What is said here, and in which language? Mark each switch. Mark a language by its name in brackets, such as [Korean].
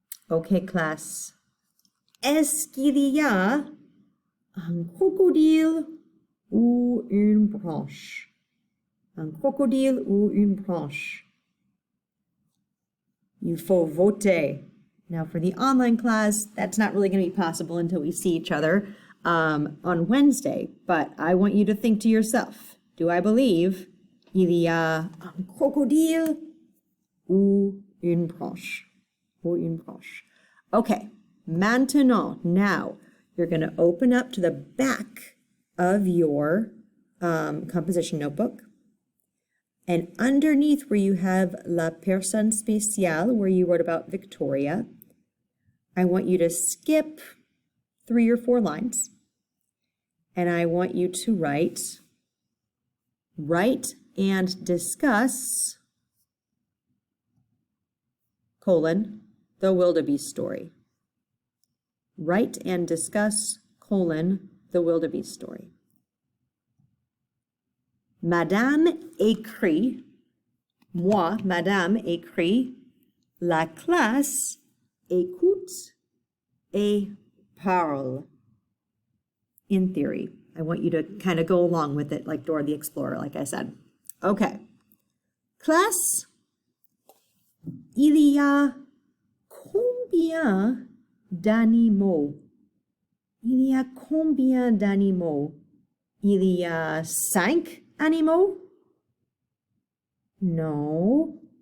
[French] OK, classe. Est-ce qu'il y a un crocodile ou une branche? Un crocodile ou une branche? Il faut voter. [English] Now, for the online class, that's not really going to be possible until we see each other on Wednesday. But I want you to think to yourself, do I believe [French] il y a un crocodile ou une branche? Ou une branche. [English] Okay, maintenant, now, you're going to open up to the back of your composition notebook. And underneath where you have [French] la personne spéciale, [English] where you wrote about Victoria, I want you to skip 3 or 4 lines. And I want you to write and discuss, the Wildebeest story. Write and discuss, the Wildebeest story. [French] Madame écrit, moi, Madame écrit, la classe écoute et parle. [English] In theory, I want you to kind of go along with it like Dora the Explorer, like I said. Okay. [French] Classe, il y a combien d'animaux? Il y a combien d'animaux? Il y a 5 animaux? Non.